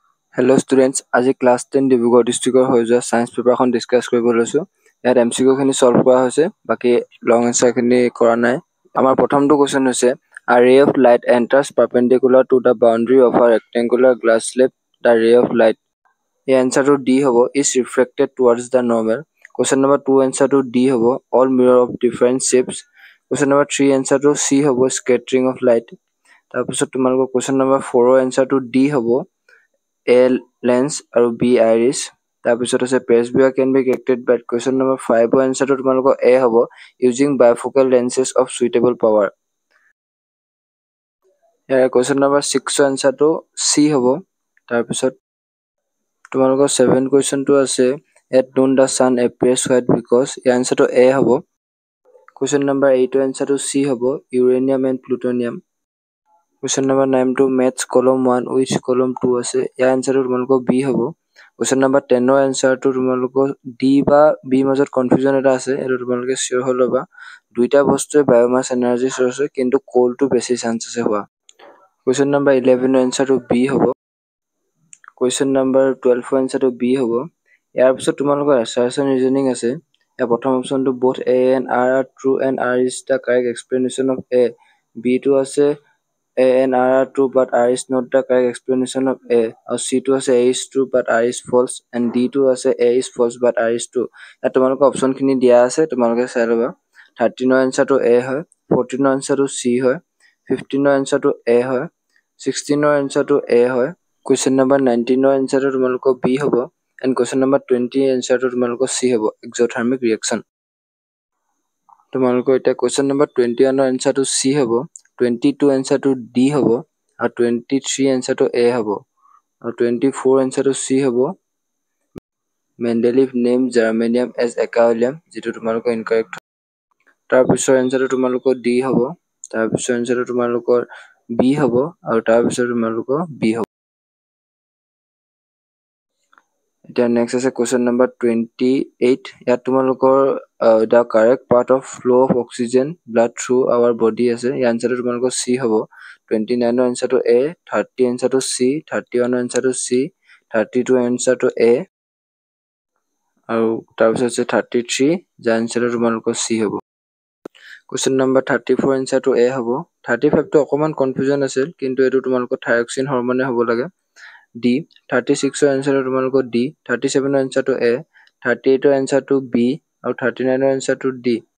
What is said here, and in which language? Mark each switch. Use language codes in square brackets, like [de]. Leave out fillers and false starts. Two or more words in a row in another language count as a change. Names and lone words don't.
[en] Hello students, [as] আজি class 10 ডিব্ৰুগড় ডিস্ট্ৰিক্টৰ হৈ যোৱা [en] science paper [as] ডিসকাস কৰিব লৈছো। ইয়াত এমসিকিউ খিনি সলভ কৰা হৈছে, বাকি [en] long answer [as] খিনি কৰা নাই। আমাৰ প্ৰথমটো কোৱেশ্চন হৈছে [en] a ray of light enters perpendicular to the boundary of a rectangular glass slab. The ray of light, [as] এই answer D হ'ব, [en] is refracted towards the normal. Question number 2 answer to D হ'ব, all mirror of different shapes. Question number 3 answer to C হ'ব, scattering of light. [as] তাৰপিছত তোমালোকৰ [en] question number 4 answer [as] to D হ'ব, [en] A lens আৰু B iris. [as] তাৰপিছত আছে [en] presbyopia can be corrected by question number 5 answer [as] to তোমালোকৰ [en] A হ'ব, using bifocal lenses of suitable power. ইয়াৰ question number 6 answer to C হ'ব. [as] তাৰপিছত তোমালোকৰ 7 question টো আছে [en] at noon the sun appears white because, [as] ইয়াৰ answer to A হ'ব. [en] question number 8 answer to C হ'ব, uranium and plutonium. question number 9 to maths column 1 which column 2 আছে, ইয়াৰ answer [as] to তোমালোকৰ [en] B হ'ব. question number 10 [as] ৰ answer to তোমালোকৰ D বা B মাজত কনফিউজন এটা আছে, এটো তোমালোকে শিওৰ হৈ ল'বা। দুইটা বস্তুৱে [en] biomass energy source [as] হয়, কিন্তু কোলটো বেছি চান্স আছে হোৱা। [en] question number 11 ৰ answer to B হ'ব। question number 12 ৰ answer to B হ'ব। [as] ইয়াৰ পিছত তোমালোকৰ [en] assertion reasoning [as] আছে। ইয়াৰ প্ৰথম অপচনটো [en] both A and R are true and R is the correct explanation of A. B [as] টো আছে [en] A and R are true but R is not the correct explanation of A. [as] আৰু C টো আছে [en] A is true but R is false, and D [as] টো আছে [en] A is false but R is true. [as] ইয়াত তোমালোকৰ অপচন খিনি দিয়া আছে, তোমালোকে চাই ল'বা। 13 ৰ answer to A হয়, 14 ৰ answer to C হয়, 15 ৰ answer to A হয়, 16 ৰ answer to A হয়। [en] question number 19 [as] ৰ answer to তোমালোকৰ B হ'ব, [en] and question number 20 answer [as] to তোমালোকৰ [en] C হ'ব, exothermic reaction. [as] তোমালোকৰ এটা [en] question number 21 [as] ৰ answer to C হ'ব, 22 answer to D হ'ব, আৰু 23 answer to A হ'ব, আৰু 24 answer to C হ'ব, [en] Mendeleev named germanium as ekaolium, [as] যেটো তোমালোকৰ incorrect। তাৰপিছৰ answer to তোমালোকৰ D হ'ব, তাৰপিছৰ answer to তোমালোকৰ B হ'ব, আৰু তাৰপিছৰ তোমালোকৰ B হ'ব। এতিয়া next আছে [en] question number 28. [as] ইয়াত তোমালোকৰ [en] the correct part of flow of oxygen blood through our body [as] আছে, ইয়াৰ [en] answer [as] to তোমালোকৰ [en] C হ'ব। [as] 29 ৰ answer to A, 30 answer to C, 31 answer to C, 32 answer to A, আৰু তাৰপিছত আছে 33, যাৰ answer to তোমালোকৰ C হ'ব। [en] question number 34 answer to A হ'ব। [as] 35 টো অকমান কনফিউজন আছিল, কিন্তু এটো তোমালোকৰ [en] thyroxine hormone [as] হ'ব লাগে। D, 36 ৰ answer to তোমালোকৰ D, 37 ৰ answer to A, 38 ৰ answer to B, আৰু 39 ৰ answer to D।